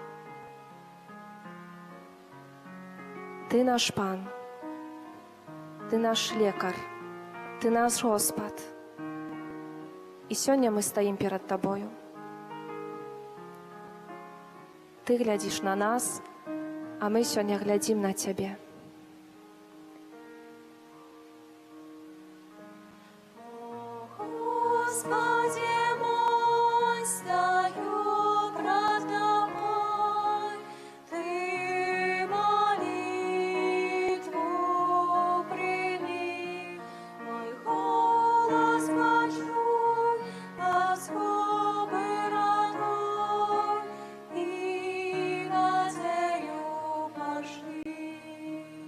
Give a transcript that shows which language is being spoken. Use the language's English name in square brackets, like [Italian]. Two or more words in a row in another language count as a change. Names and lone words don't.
[Belarusian] Ты наш Пан, Ты наш лекар, Ты наш Господ. І сёння мы стаім перад Табою. Ты глядзіш на нас, а мы сёння глядзім на Цябе. [Russian] Господи мой, стою пред Тобой, Ты молитву прими, мой голос почуй, особы родной, и надею пошли.